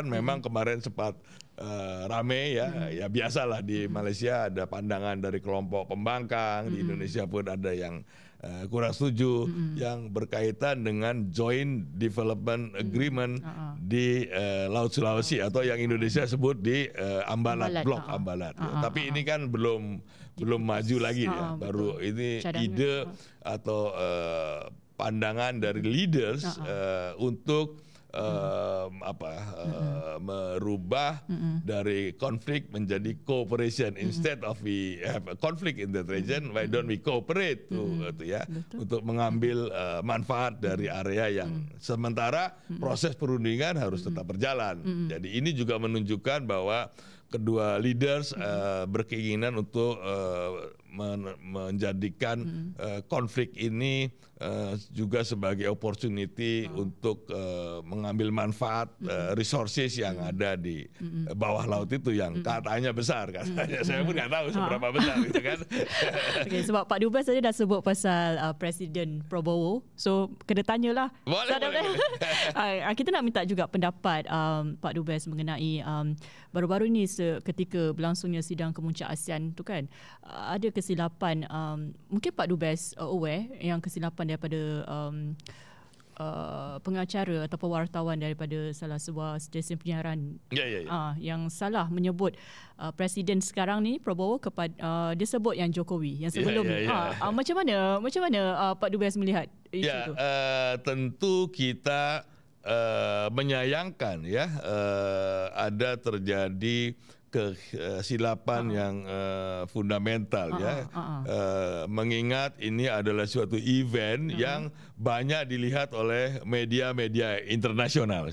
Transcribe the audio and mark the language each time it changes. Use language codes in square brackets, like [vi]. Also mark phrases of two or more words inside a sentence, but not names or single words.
[id] Memang kemarin sempat rame ya biasalah di Malaysia ada pandangan dari kelompok pembangkang, di Indonesia pun ada yang kurang setuju yang berkaitan dengan [en] joint development agreement [id] di Laut Sulawesi atau yang Indonesia sebut di Ambalat, Blok Ambalat. Tapi ini kan belum maju lagi ya, baru ini ide atau pandangan dari leaders untuk merubah dari konflik menjadi cooperation. [en] Instead of we have a conflict in that region, why don't we cooperate [id] untuk mengambil manfaat dari area yang sementara proses perundingan harus tetap berjalan. Jadi ini juga menunjukkan bahwa kedua leaders berkeinginan untuk menjadikan konflik ini juga sebagai opportunity untuk mengambil manfaat resources yang ada di bawah laut itu yang katanya besar. Katanya saya pun nggak tahu seberapa besar itu kan. [ms] Okay, sebab Pak Dubes saja dah sebut pasal Presiden Prabowo, so kena tanyalah. Boleh. Kita nak minta juga pendapat Pak Dubes mengenai baru-baru ini ketika berlangsungnya sidang kemuncak ASEAN tu kan, ada kesilapan, mungkin Pak Dubes aware yang kesilapan daripada pengacara atau wartawan daripada salah sebuah stesen penyiaran yang salah menyebut presiden sekarang ni Prabowo kepada dia sebut yang Jokowi yang sebelum ni. Macam mana Pak Dubes melihat isu itu? [id] Tentu kita menyayangkan ya ada terjadi kesilapan yang fundamental ya. Mengingat ini adalah suatu event yang banyak dilihat oleh media-media internasional.